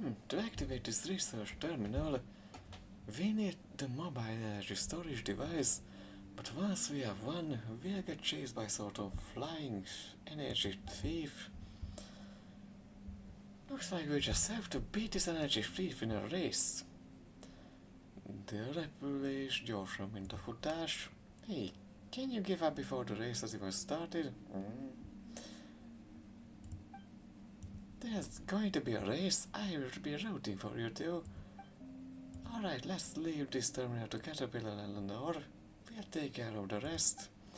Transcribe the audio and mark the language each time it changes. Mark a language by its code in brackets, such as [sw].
[en] To activate this research terminal, we need the mobile energy storage device, but once we have one, we'll get chased by sort of flying energy thief. Looks like we just have to beat this energy thief in a race. [hu] De a repülés gyorsabb, mint a futás. [en] Hey, can you give up before the race has even started? There's going to be a race. I will be rooting for you too. Alright, let's leave this terminal to Caterpillar and Lenore. We'll take care of the rest.